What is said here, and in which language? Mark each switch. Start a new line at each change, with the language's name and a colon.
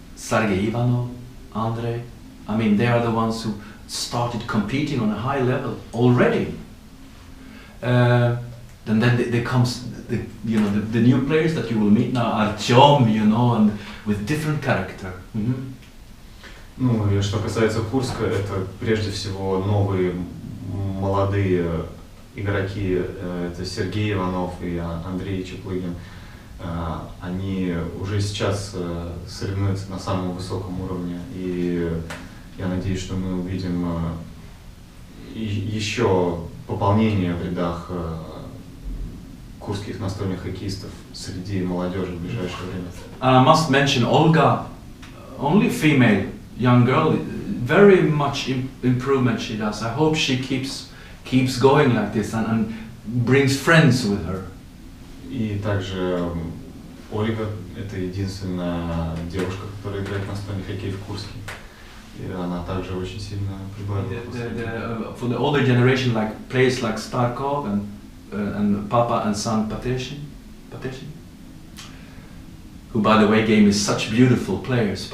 English: Sergei Ivanov, Andrei, they are the ones who started competing on a high level already. Then there comes the new players that you will meet now, Artyom, and with different character.
Russian: Ну и что касается Курска, это прежде всего новые молодые игроки, это Сергей Иванов и Андрей Чеплыгин. Они уже сейчас соревнуются на самом высоком уровне, и Я надеюсь, что мы увидим еще пополнение в рядах курских настольных хоккеистов среди молодежи в ближайшее время.
English: I must mention Olga, only female young girl, very much improvement she does. I hope she keeps going like this and brings friends with her.
Russian: И также Ольга — это единственная девушка, которая играет настольный хоккей в Курске. И она также очень сильно прибавила.
English: For the older generation, like players like Starkov and Papa and son Pateshin, who by the way gave me such beautiful players.